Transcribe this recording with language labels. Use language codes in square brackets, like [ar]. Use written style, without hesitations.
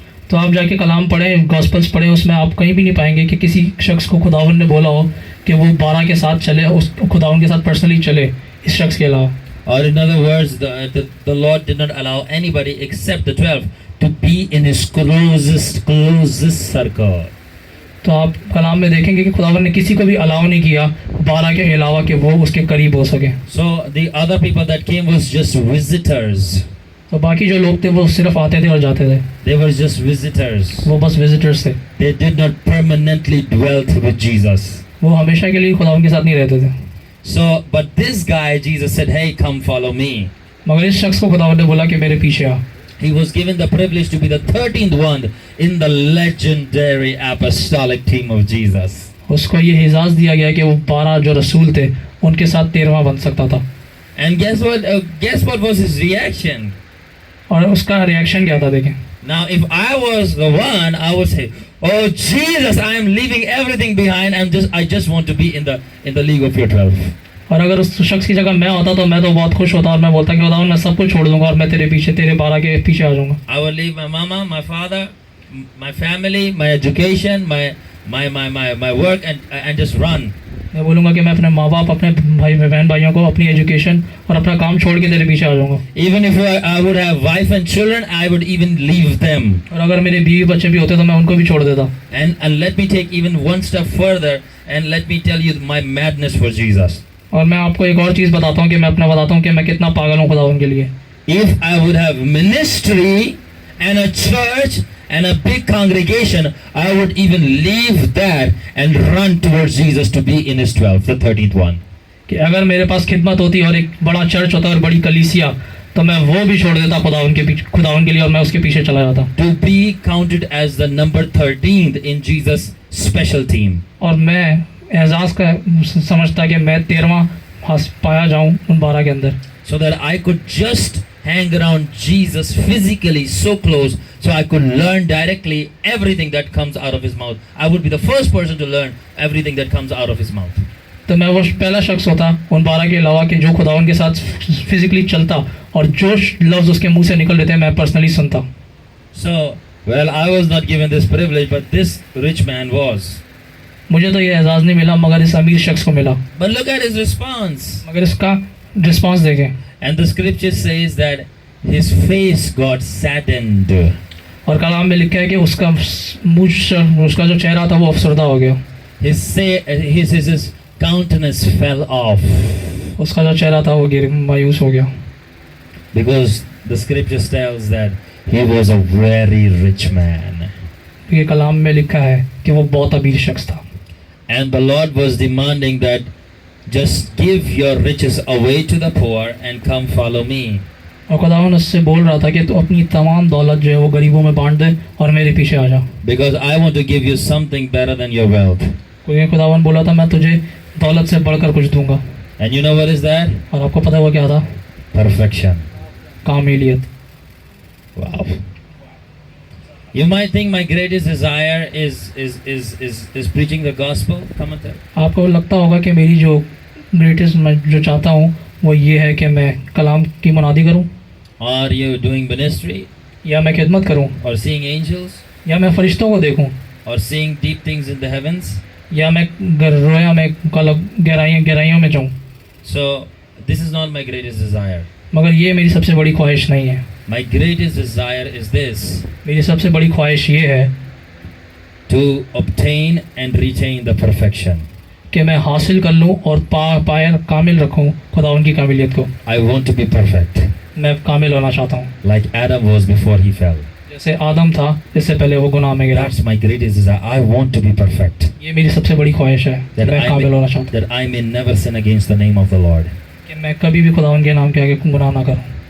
[hi] तो आप जाके कलाम पढ़ें, गॉस्पल्स पढ़ें, उसमें आप कहीं भी नहीं पाएंगे कि किसी शख्स को खुदावन ने बोला हो कि वो 12 के साथ चले, उस खुदावन के साथ पर्सनली चले इस शख्स के अलावा। [en] Or in other words, the Lord did not allow anybody except the 12 to be in his closest circle. [hi] तो आप कलाम में देखेंगे कि खुदावन ने किसी को भी अलाउ नहीं किया 12 के अलावा कि वो उसके करीब हो सके। [en] So the other people that came was just visitors. [hi] तो बाकी जो लोग थे वो सिर्फ आते थे और जाते थे। [en] They were just visitors. [hi] वो बस विजिटर्स थे। [en] They did not permanently dwelt with Jesus. [hi] वो हमेशा के लिए खुदावन के साथ नहीं रहते थे। [en] So, but this guy, Jesus said, hey, come follow me. [hi] मगर इस शख्स को खुदावन ने बोला कि मेरे पीछे आ। [en] He was given the privilege to be the 13th one in the legendary apostolic team of Jesus. [hi] उसको ये एजाज़ दिया गया कि वो 12 जो रसूल थे उनके साथ 13वां बन सकता था। [en] And guess what was his reaction? [hi] और उसका रिएक्शन क्या था देखें। [en] Now, if I was the one, I would say, oh Jesus, I am leaving everything behind. I just want to be in the league of your 12. [hi] और अगर उस शख्स की जगह मैं होता तो मैं तो बहुत खुश होता और मैं बोलता कि खुदावन मैं सब कुछ छोड़ दूंगा और मैं तेरे पीछे तेरे 12 के पीछे आ जाऊंगा। [en] I would leave my mama, my father, my family, my education, my work and just run. [hi] मैं बोलूँगा कि मैं अपने माँ बाप, अपने भाई बहन भाइयों को, अपनी एजुकेशन और अपना काम छोड़ के तेरे पीछे आ जाऊँगा। [en] Even if I would have wife and children, I would even leave them. [hi] और अगर मेरे बीवी बच्चे भी होते तो मैं उनको भी छोड़ देता। [en] And let me take even one step further and let me tell you my madness for Jesus. [hi] और मैं आपको एक और चीज़ बताता हूँ कि मैं अपना बताता हूँ कि मैं कितना पागल हूँ खुदावन के लिए। [en] If I would have ministry and a church and a big congregation, I would even leave that and run towards Jesus to be in his 12, the 13th one. [hi] कि अगर मेरे पास खिदमत होती और एक बड़ा चर्च होता और बड़ी कलीसिया तो मैं वो भी छोड़ देता खुदावन के लिए और मैं उसके पीछे चला जाता। [en] To be counted as the number 13th in Jesus' special team. [hi] और मैं एजाज़ का समझता कि मैं 13वां पाया जाऊँ उन 12 के अंदर। [en] So that I could just hang around Jesus physically so close, so I could learn directly everything that comes out of his mouth. I would be the first person to learn everything that comes out of his mouth. [hi] तो मैं वो पहला शख्स होता उन 12 के अलावा कि जो खुदावन के साथ फिजिकली चलता और जो लफ्ज़ उसके मुंह से निकल रहे थे मैं पर्सनली सुनता। [en] So, well, I was not given this privilege, but this rich man was. [hi] मुझे तो ये एजाज़ नहीं मिला मगर इस अमीर शख्स को मिला। [en] But look at his response. [hi] मगर इसका रिस्पॉन्स देखें। [en] And the scripture says that his face got saddened. [hi] और कलाम में लिखा है कि उसका उसका जो चेहरा था वो अफसरदा हो गया। [en] His countenance fell off. [hi] उसका जो चेहरा था वो मायूस हो गया। [en] Because the scripture tells that he was a very rich man. [hi] ये कलाम में लिखा है कि वो बहुत अमीर शख्स था। [en] And the Lord was demanding that just give your riches away to the poor and come follow me. [hi] और खुदावन उससे बोल रहा था कि तू अपनी तमाम दौलत जो है वो गरीबों में बांट दे और मेरे पीछे आ जा। [en] Because I want to give you something better than your wealth. [hi] कोई खुदावन बोला था मैं तुझे दौलत से बढ़कर कुछ दूंगा। [en] And you know what is that? [hi] और आपको पता है वो क्या था? [en] Perfection. [hi] कामिलियत। [en] Wow. You might think my greatest desire is preaching the gospel. Come on, tell. [hi] आपको लगता होगा कि मेरी जो ग्रेटेस्ट मैं जो चाहता हूँ वो ये है कि मैं कलाम की मुनादी करूँ, [en] Or you doing ministry, [hi] या मैं खिदमत करूँ, [en] or seeing angels, [hi] या मैं फरिश्तों को देखूँ, [en] or seeing deep things in the heavens. [hi] या मैं रोया में गहराइयों में जाऊँ। [en] So this is not my greatest desire. [hi] मगर ये मेरी सबसे बड़ी ख्वाहिश नहीं है। [en] My greatest desire is this: [hi] मेरी सबसे बड़ी ख्वाहिश ये है [en] to obtain and retain the perfection. [hi] कि मैं हासिल कर लूँ और पाए कामिल रखूँ खुदावन की कामिलियत को। [en] I want to be perfect, [hi] मैं कामिल होना चाहता हूँ, [en] like Adam was before he fell. [hi] जैसे आदम था इससे पहले वो गुनाह में गिरा। [en] That's my greatest desire. I want to be perfect, [hi] ये मेरी सबसे बड़ी ख्वाहिश है कि [en] that [hi] मैं कामिल होना चाहता हूँ, [en] that I may never sin against the name of the Lord. [hi] कि मैं कभी भी खुदावन के नाम के आगे गुनाह ना करूँ।